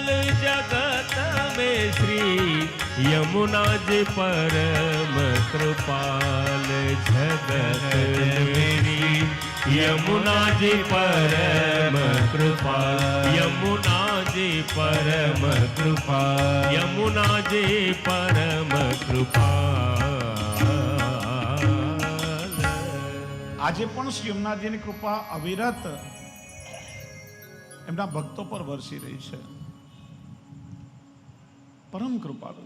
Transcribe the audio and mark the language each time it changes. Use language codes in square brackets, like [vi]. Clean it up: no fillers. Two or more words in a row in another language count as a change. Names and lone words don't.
[hi] जगत में श्री यमुना जी परम कृपाल, जगत मेरी यमुना जी परम कृपाल, यमुना जी परम कृपाल, यमुना जी परम कृपाल। [gu] આજે પણ શ્રી યમુનાજીની કૃપા અવિરત એમના ભક્તો પર વરસી રહી છે. પરમ કૃપાળુ